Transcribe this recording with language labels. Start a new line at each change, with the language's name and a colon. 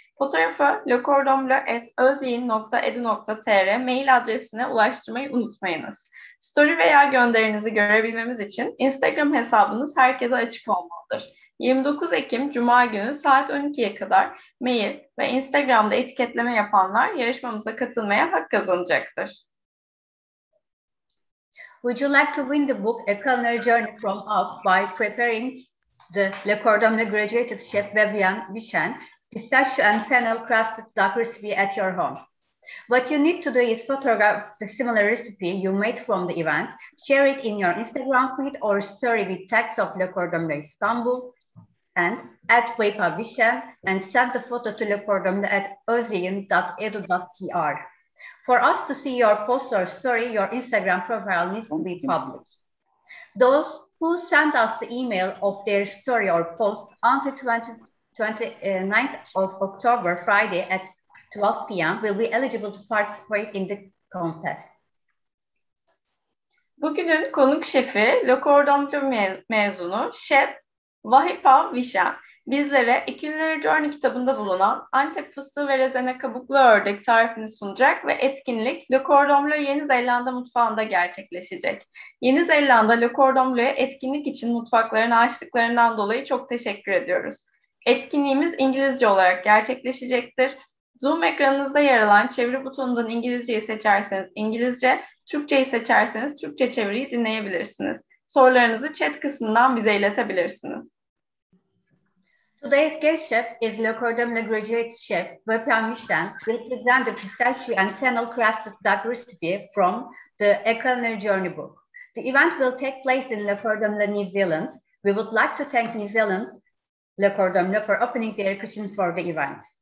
Turkish: Fotoğrafı lecordonbleu@özyeğin.edu.tr mail adresine ulaştırmayı unutmayınız. Story veya gönderinizi görebilmemiz için Instagram hesabınız herkese açık olmalıdır. 29 Ekim Cuma günü saat 12'ye kadar mail ve Instagram'da etiketleme yapanlar yarışmamıza katılmaya hak kazanacaktır.
English: Would you like to win the book A Culinary Journey from us by preparing the Le Cordon Bleu graduated chef Vaibhav Vishen pistachio and fennel crusted duck recipe at your home? What you need to do is photograph the similar recipe you made from the event, share it in your Instagram feed or story with tags of Le Cordon Bleu İstanbul and @Vaibhav Vishen and send the photo to lecordonbleu@özyeğin.edu.tr. For us to see your post or story, your Instagram profile needs to be public. Those who send us the email of their story or post until 29th of October, Friday at 12 p.m. will be eligible to participate in the contest.
Turkish: Bugünün konuk şefi Le Cordon Bleu mezunu Şef Vaibhav Vishen bizlere A Culinary Journey kitabında bulunan Antep fıstığı ve rezene kabuklu ördek tarifini sunacak ve etkinlik Le Cordon Bleu Yeni Zelanda mutfağında gerçekleşecek. Yeni Zelanda Le Cordon Bleu'ya etkinlik için mutfaklarını açtıklarından dolayı çok teşekkür ediyoruz. Etkinliğimiz İngilizce olarak gerçekleşecektir. Zoom ekranınızda yer alan çeviri butonundan İngilizceyi seçerseniz İngilizce, Türkçeyi seçerseniz Türkçe çeviriyi dinleyebilirsiniz. Sorularınızı chat kısmından bize iletebilirsiniz.
English: Today's guest chef is Le Cordon Bleu graduate chef Vaibhav Vishen will present the pistachio and fennel crafted duck recipe from the A Culinary Journey book. The event will take place in Le Cordon Bleu, New Zealand. We would like to thank New Zealand Le Cordon Bleu for opening their kitchen for the event.